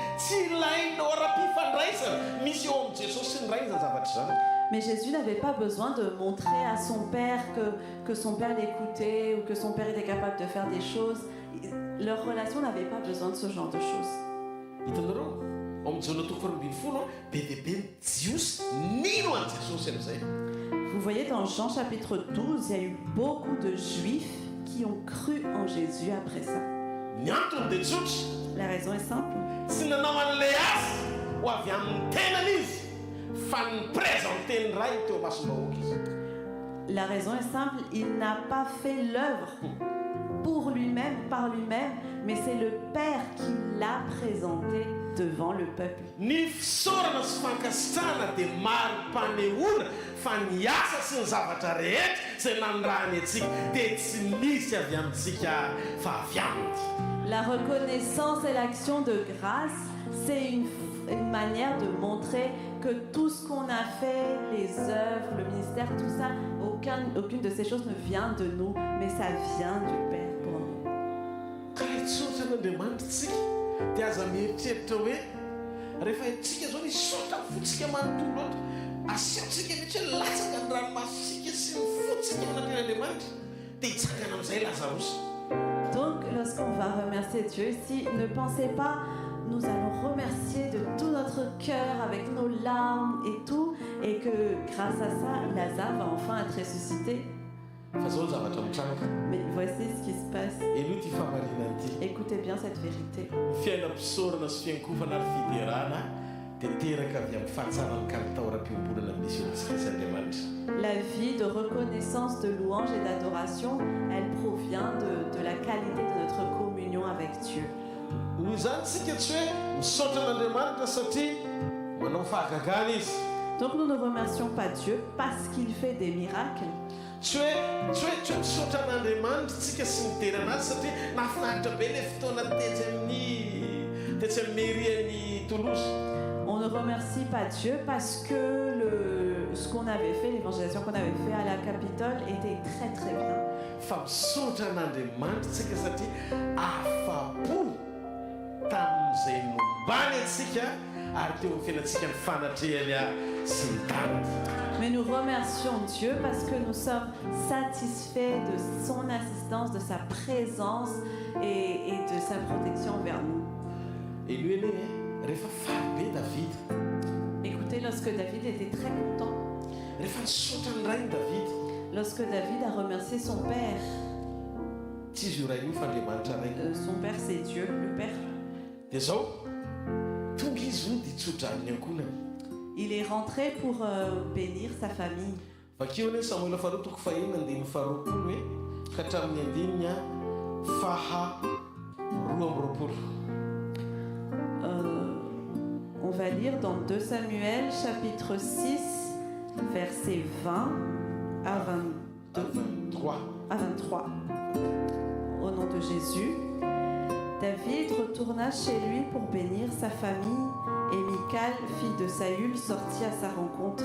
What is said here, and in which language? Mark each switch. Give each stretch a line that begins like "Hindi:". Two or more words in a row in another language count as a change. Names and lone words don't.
Malagasy: tsy ilaina ora-pifandraisana misy eo amin'i Jesosy sy ny rainy zany zavatra zany.
French: Mais Jésus n'avait pas besoin de montrer à son père que son père l'écoutait ou que son père était capable de faire des choses. Leur relation n'avait pas besoin de ce genre de choses.
Malagasy: Hitanareo amin'ny jaona toko 12 be dia be ny jiosy nino an'i Jesosy amin'izay.
French: Vous voyez, dans Jean chapitre 12, il y a eu beaucoup de juifs qui ont cru en Jésus après ça.
Malagasy: Ny antony dia tsotra,
French: La raison est simple.
Malagasy: tsy nanao an'ilay asa ho avy amin'ny tenany izy fa niprésenteny ray teo masom-bahoaka izy.
French: La raison est simple, il n'a pas fait l'œuvre pour lui-même, par lui-même, mais c'est le Père qui l'a présenté devant le peuple.
Malagasy: Ny fisaorana sy fankasitrahana dia maro-panehoana fa ny asa sy ny zavatra rehetra izay nandrahany antsika dia tsy nisy avy amintsika fa avy aminy.
French: La reconnaissance et l'action de grâce, c'est une manière de montrer que tout ce qu'on a fait, les œuvres, le ministère, tout ça, aucune de ces choses ne vient de nous, mais ça vient du Père pour nous.
Malagasy: Karaha tsotra n'Andriamanitra tsika dia aza mieritreritra hoe rehefa itsika zao ny sota fotsika manontolo loatra asiantsika mihitsy hoe latsaka ny ranomasitsika sy ny fotsika manatren'Andriamanitra dia hitsangana amin'izay Lazarosy.
French: Donc, lorsqu'on va remercier Dieu ici, ne pensez pas, nous allons remercier de tout notre cœur, avec nos larmes et tout, et que grâce à ça, Lazare va enfin être ressuscité.
Malagasy: Fa zao ny zavatra mitranga.
French: Mais voici ce qui se passe.
Malagasy: Elo ty famarinana ity.
French: Écoutez bien cette vérité.
Malagasy: Ny fiainam-pisaorana sy fiankofana ary fiderana dia teraka avy amin'ny fahatsarany kalitaoram-piombolana misy eo antsika sy Andriamanitra.
French: La vie de reconnaissance, de louange et d'adoration, elle provient de la qualité de notre communion avec Dieu.
Malagasy: Noho izany tsika tsy hoe misaotra an'Andriamanitra satria manao fahagagana izy.
French: Donc nous ne remercions pas Dieu parce qu'il fait des miracles.
Malagasy: Tsy hoe misaotra an'Andriamanitra tsika sy niterana azy satria nahafinaritra be ilay fotoana tetsy amin'ny mairie-ny Toulouse.
French: On ne remercie pas Dieu parce que ce qu'on avait fait, l'évangélisation qu'on avait fait à la Capitole était très très bien.
Malagasy: Fa misaotra an'Andriamanitra tsika satria afa-po tamin'izay nombany antsika ary teo amin'ny fiainantsika ny fanatrehany sy ny tanany.
French: Mais nous remercions Dieu parce que nous sommes satisfaits de son assistance, de sa présence et de sa protection vers nous. Et lui,
Malagasy: rehefa faly be David.
French: Écoutez, lorsque David était très content,
Malagasy: Rehefa nisaotra ny rainy David.
French: lorsque David a remercié son père,
Malagasy: Tsy izy io rainy io fa Andriamanitra rainy.
French: son père c'est Dieu, le père,
Malagasy: Dia zao tonga izy io dia tsodrany ankonany.
French: il est rentré pour bénir sa famille.
Malagasy: Vakeo anie Samuel faharoa toko fahiny andininy faharoapolo hoe ka hatramin'ny andininy faha roa amby roapolo.
French: On va lire dans 2 Samuel chapitre 6 versets 20 à 23. Au nom de Jésus, David retourna chez lui pour bénir sa famille et Michal, fille de Saül, sortit à sa rencontre.